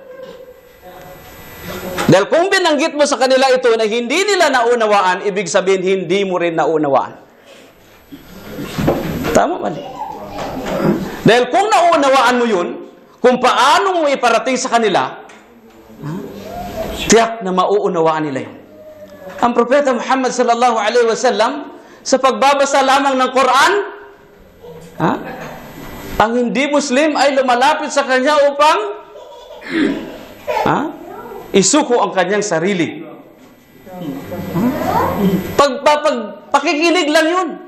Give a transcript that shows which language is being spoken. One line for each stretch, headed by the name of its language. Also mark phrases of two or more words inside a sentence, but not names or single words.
Filipino: Dahil kung binanggit mo sa kanila ito na hindi nila naunawaan, ibig sabihin hindi mo rin naunawaan. Tama, mali. Dahil kung naunawaan mo yun, kung paano mo iparating sa kanila, tiyak na mauunawaan nila yun. Ang Propeta Muhammad
Arabic: صلى الله عليه وسلم,
Filipino: sa pagbabasa lamang ng Quran, ang hindi Muslim ay lumalapit sa kanya upang isuko ang kanyang sarili. Pakikinig lang yun.